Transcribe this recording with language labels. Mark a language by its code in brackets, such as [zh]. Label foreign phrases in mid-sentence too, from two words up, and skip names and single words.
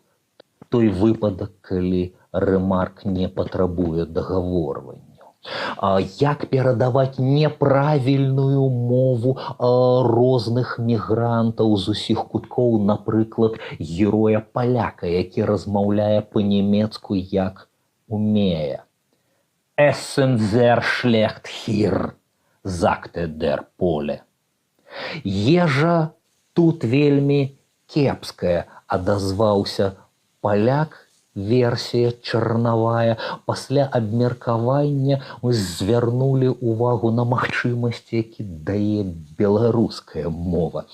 [be] Той выпадак, калі Рэмарк не патрабуе дагаворвання. Як перадаваць неправільную мову розных мігрантаў з усіх куткоў, напрыклад, героя паляка, які размаўляе па-нямецку як умее. [de] «Essen sehr schlecht hier», sagte der Pole. [be] «Ежа тут вельмі кепская», адазваўся паляк. Версія чарнавая. Пасля абмеркавання мы звярнулі ўвагу на магчымасці, які дае беларуская мова.